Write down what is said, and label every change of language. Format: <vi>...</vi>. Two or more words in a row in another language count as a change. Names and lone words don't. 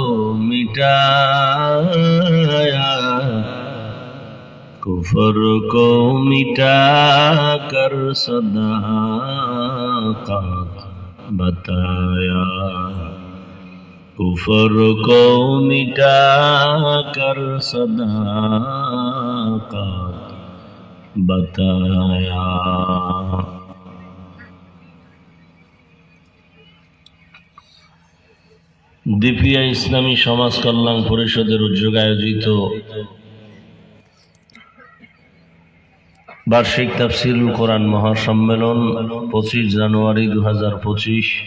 <ur>مٹایا، کفر کو مٹا کر صداقت بتایا، کفر کو مٹا کر صداقت بتایا۔</ur> <bn>দীপিয়া ইসলামী সমাজ কল্যাণ পরিষদের উদ্যোগে আয়োজিত বার্ষিক তাফসীরুল কোরআন মহাসম্মেলন 25 জানুয়ারি 2025।</bn>